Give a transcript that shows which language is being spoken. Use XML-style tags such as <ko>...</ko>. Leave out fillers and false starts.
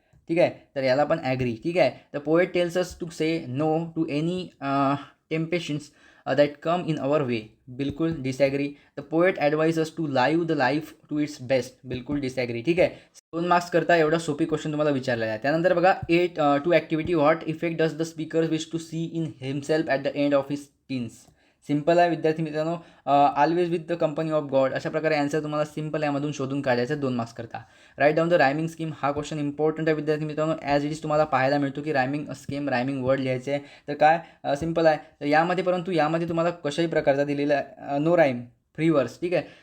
<mr>ठीक आहे. तर याला पण ॲग्री. ठीक आहे.</mr> <en>The poet tells us to say no to any temptations that come in our way. बिलकुल disagree. The poet advise us to live the life to its best. बिलकुल disagree.</en> <mr>ठीक आहे. 2 मार्क्स करता एवढा सोपी क्वेश्चन तुम्हाला विचारलेला आहे. त्यानंतर बघा, 8 activity.</mr> <en>What effect does the speaker wish to see in himself at the end of his teens.</en> <mr>Simple आहे विद्यार्थी मित्रांनो.</mr> <en>Always with the company of God.</en> <mr>अशा प्रकारे आन्सर तुम्हाला सिंपल यामधून शोधून काढायचं 2 मार्क्स करता.</mr> <en>Write down the rhyming scheme.</en> <mr>हा क्वेश्चन इम्पॉर्टंट आहे विद्यार्थी मित्रांनो. ॲज इट इज तुम्हाला पाहायला मिळतो की रायमिंग स्कीम, रायमिंग वर्ड लिहायचे आहे. तर काय सिंपल आहे. तर यामध्ये, परंतु यामध्ये तुम्हाला कशाही प्रकारचा दिलेला आहे नो राईम, फ्री वर्स. ठीक आहे.</mr>